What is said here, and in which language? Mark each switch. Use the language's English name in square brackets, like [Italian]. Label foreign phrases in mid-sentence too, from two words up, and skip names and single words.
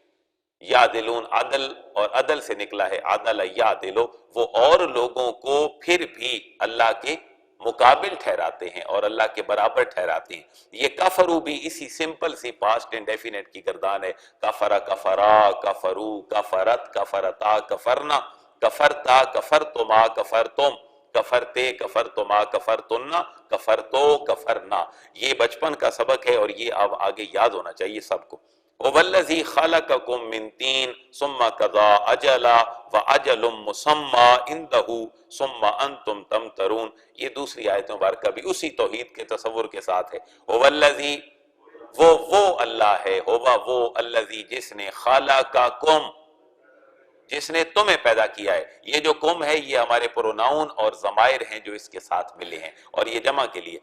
[Arabic] یعدلون عدل، [Urdu] اور عدل سے نکلا ہے [Arabic] عدل یعدلو، [Urdu] وہ اور لوگوں کو پھر بھی اللہ کے مقابل ٹھہراتے ہیں اور اللہ کے برابر ٹھہراتے ہیں۔ یہ کفرو بھی اسی سمپل سی [English] past indefinite [Urdu] کی گردان ہے، [Arabic] کفر، کفرا، کفرو، کفرت، کفرتا، کفرنا، کفرتا، کفرتما، کفرتم، کفرتے، کفرتما، کفرتنا، کفرتو، کفرنا۔ [Urdu] یہ بچپن کا سبق ہے اور یہ اب آگے یاد ہونا چاہیے سب کو۔ [Arabic] وَوَالَّذِي خَلَقَكُم مِّن طِينٍ ثُمَّ قَضَىٰ أَجَلًا وَأَجَلٌ مُّسَمًّى عِندَهُ ثُمَّ أَنتُمْ تَمْتَرُونَ۔ [Urdu] یہ دوسری آیت مبارکہ بھی اسی توحید کے تصور کے ساتھ ہے۔ وَوَالَّذِي وہ اللہ ہے، وہ الذی جس نے، خَلَقَكُم جس نے تمہیں پیدا کیا ہے۔ یہ جو کم ہے یہ ہمارے پروناؤن اور ضمائر ہیں جو اس کے ساتھ ملے ہیں، اور یہ جمع کے لیے۔